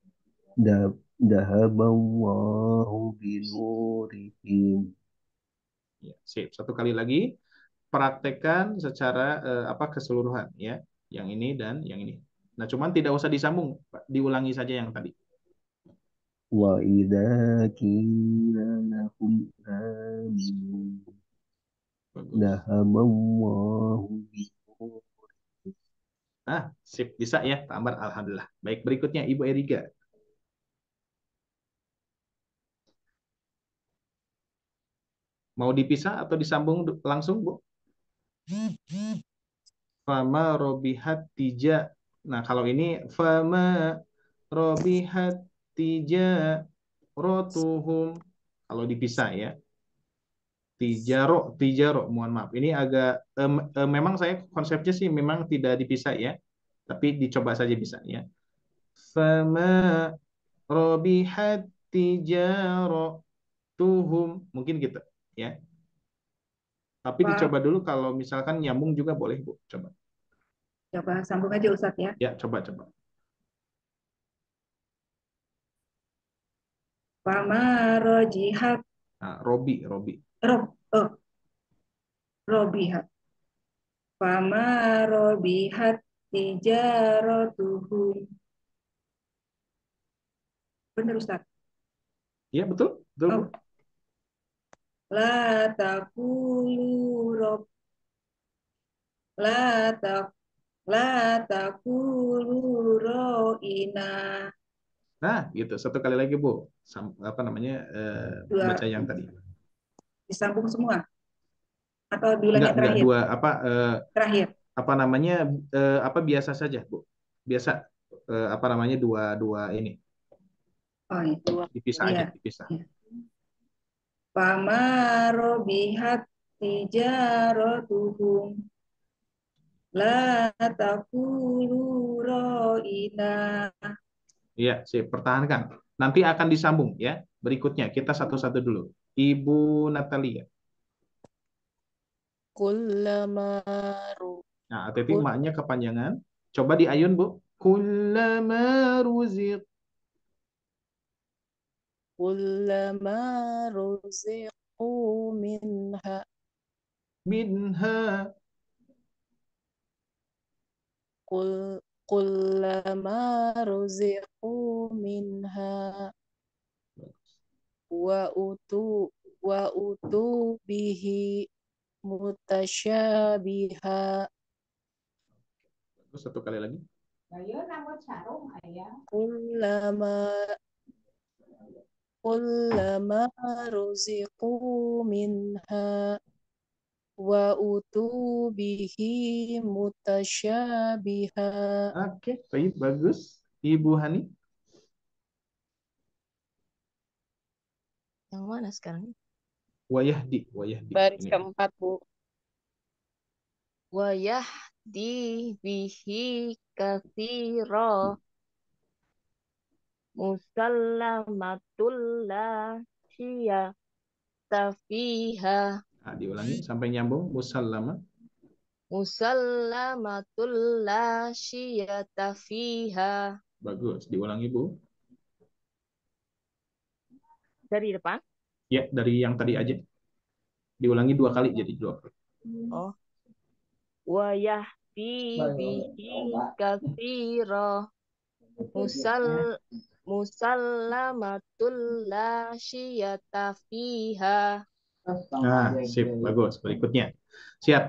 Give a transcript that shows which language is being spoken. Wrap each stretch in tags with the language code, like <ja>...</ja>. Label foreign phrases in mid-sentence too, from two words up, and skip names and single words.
<ar>ذهب الله بنورهم.</ar> <id>Ya, sip. Satu kali lagi, praktekkan secara keseluruhan ya. Yang ini dan yang ini. Nah, cuman tidak usah disambung, Pak. Diulangi saja yang tadi.</id> <ar>وإذا قيل لهم آمنوا</ar> <id>Bagus.</id> <ar>ذهب الله بنورهم.</ar> <id>Sip, bisa ya, tambah alhamdulillah. Baik, berikutnya Ibu Erika. Mau dipisah atau disambung langsung, Bu?</id> <ar>فما ربحت تجا.</ar> <id>Nah, kalau ini</id> <ar>فما ربحت تجا رتهم.</ar> <id>Kalau dipisah ya. Tijaro, mohon maaf. Ini agak memang saya konsepnya sih memang tidak dipisah ya. Tapi dicoba saja bisa ya.</id> <ar>فما ربحت تجارتهم.</ar> <id>Mungkin gitu ya. Tapi Pak, dicoba dulu kalau misalkan nyambung juga boleh, Bu. Coba. coba sambung aja Ustadz ya. Ya, coba.</id> <ar>فما رجحت</ar> <id>Nah, Robi.</id> <ar>رب، ربحت. فما ربحت تجارتهم.</ar> <id>Benar Ustadz. Iya, betul. Betul, Bu.</id> <ar>Oh، لا تقولوا رب، لا تق، لا تقولوا راعنا.</ar> <id>Nah, gitu. Satu kali lagi, Bu. Apa namanya? Baca Dua, yang tadi. disambung semua atau diulangi Enggak terakhir? dua Terakhir. apa namanya? Apa biasa saja, Bu. Biasa apa namanya? Dua ini. Oh iya. Dua. Dipisah aja, Iya. dipisah. Iya.</id> <ar>فما ربحت تجارتهم. لا تقولوا راعنا.</ar> <id>Iya, sip. Pertahankan. Nanti akan disambung ya. Berikutnya kita satu-satu dulu. Ibu Natalia.</id> <ar>Kullama</ar> <id>Nah, hati-hati maknya kepanjangan. Coba diayun, Bu.</id> <ar>كلما رزق كلما رزقوا منها minha. كل كلما رزقوا منها وأتوا به متشابها</ar> <id>Terus satu kali lagi.</id> <ar>كلما كلما رزقوا منها وأتوا به متشابها.</ar> <id>Oke, baik, bagus. Ibu Hani. Yang mana sekarang?</id> <ar>Wayahdi.</ar> <id>Baris Ini. keempat, Bu.</id> <ar>ويهدي به كثيرا مسلمة لا شية فيها</ar> <id>Nah, diulangi sampai nyambung.</id> <ar>Musallama. مسلمة لا شية فيها.</ar> <id>Bagus. Diulangi, Bu. Dari depan. Ya, dari yang tadi aja. Diulangi 2 kali jadi 2 kali.</id> <ar>Oh. ويهدي به كثيرا مسلمة لا شية فيها.</ar> <id>Nah, sip, bagus. Berikutnya. Siap.</id>